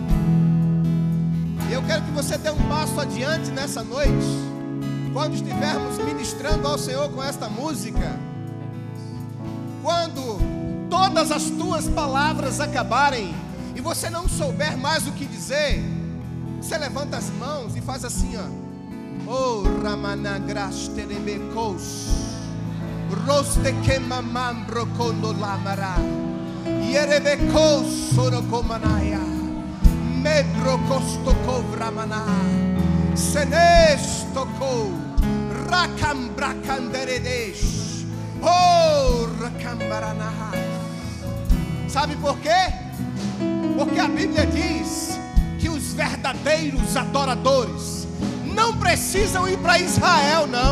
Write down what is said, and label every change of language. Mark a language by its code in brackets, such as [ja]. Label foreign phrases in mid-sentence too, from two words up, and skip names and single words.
[pt] Eu quero que você dê um passo adiante nessa noite, quando estivermos ministrando ao Senhor com esta música. Quando todas as tuas palavras acabarem e você não souber mais o que dizer, você levanta as mãos e faz assim, ó: oh, Ramanagrash Terebekos Roste Kemamambro Kondolamara Yerebekos Sorokomanaya Medro Kostokovramana Senestoko Sabe por quê? Porque a Bíblia diz que os verdadeiros adoradores não precisam ir para Israel, não.